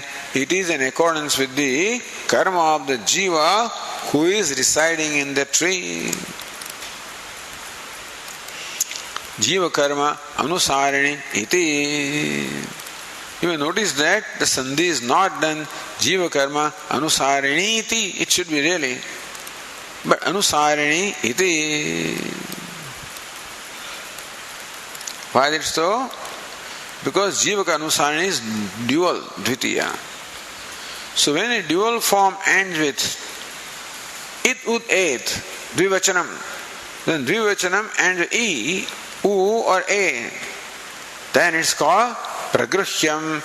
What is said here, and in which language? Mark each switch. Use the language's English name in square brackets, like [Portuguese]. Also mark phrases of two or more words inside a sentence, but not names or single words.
[English] It is in accordance with the karma of the jiva who is residing in the tree. [Sanskrit] Jiva karma anusarini iti. [English] You may notice that the sandhi is not done [Sanskrit] jiva karma anusarini iti. [English] It should be really. [Sanskrit] But anusarini iti. [English] Why is it so? Because [Sanskrit] jiva karma anusarini [English] is dual, dvitiya. So when a dual form ends with it ud et, dvivachanam, then dvivachanam ends with e, u or a, then it's called pragruhyam.